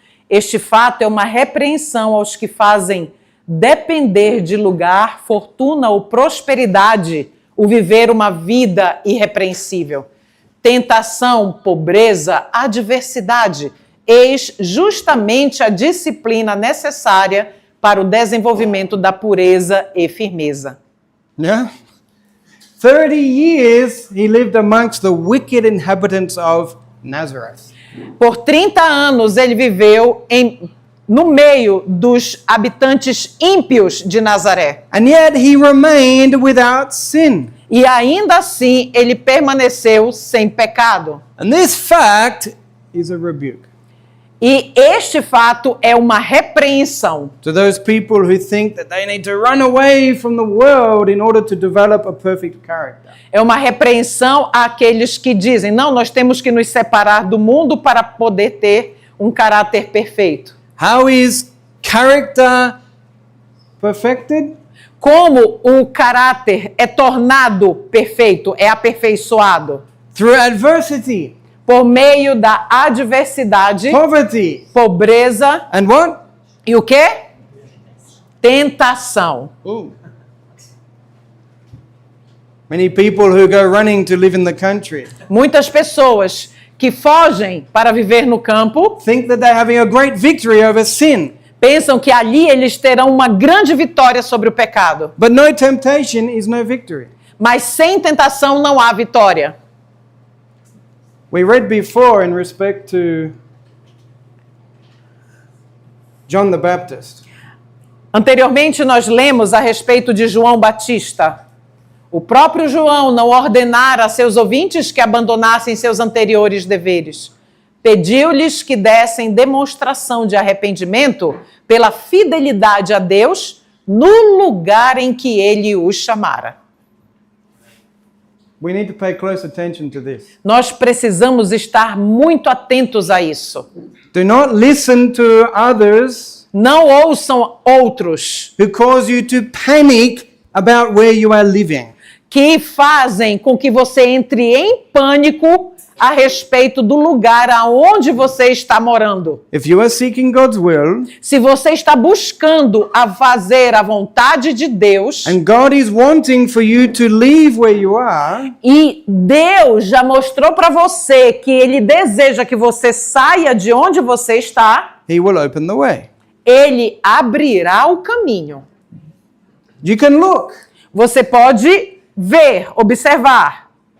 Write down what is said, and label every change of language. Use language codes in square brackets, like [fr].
[pt] Este fato é uma repreensão aos que fazem depender de lugar, fortuna ou prosperidade o viver uma vida irrepreensível. Tentação, pobreza, adversidade, eis justamente a disciplina necessária para o desenvolvimento da pureza e firmeza. [en] Yeah? 30 years he lived amongst the wicked inhabitants of Nazareth. [pt] Por 30 anos ele viveu no meio dos habitantes ímpios de Nazaré. [en] And yet he remained without sin. [pt] E ainda assim, ele permaneceu sem pecado. [en] And this fact is a rebuke [pt] E este fato é uma repreensão [en] to those people who think that they need to run away from the world in order to develop a perfect character. [pt] É uma repreensão àqueles que dizem, não, nós temos que nos separar do mundo para poder ter um caráter perfeito. [en] How is character perfected? [pt] Como o caráter é tornado perfeito, é aperfeiçoado? [en] Through adversity, [pt] Por meio da adversidade, [en] poverty, [pt] pobreza [en] and what? [pt] e o quê? Tentação. Ooh. [en] Many people who go running to live in the country [pt] Muitas pessoas que fogem para viver no campo [en] think that they're having a great victory over sin. [pt] pensam que ali eles terão uma grande vitória sobre o pecado. [en] But no temptation is no victory. [pt] Mas sem tentação não há vitória. [en] We read before in respect to John the Baptist. [pt] Anteriormente nós lemos a respeito de João Batista. O próprio João não ordenara a seus ouvintes que abandonassem seus anteriores deveres. Pediu-lhes que dessem demonstração de arrependimento pela fidelidade a Deus no lugar em que ele os chamara. [en] We need to pay close attention to this. [pt] Nós precisamos estar muito atentos a isso. [en] Do not listen to others [pt] Não ouçam outros [en] who cause you to panic about where you are living. [pt] que fazem com que você entre em pânico a respeito do lugar aonde você está morando. [en] If you are seeking God's will, [pt] Se você está buscando a fazer a vontade de Deus, [en] and God is wanting for you to leave where you are, [pt] e Deus já mostrou para você que Ele deseja que você saia de onde você está, [en] He will open the way. [pt] Ele abrirá o caminho. [en] You can look, [pt] Você pode ver, observar,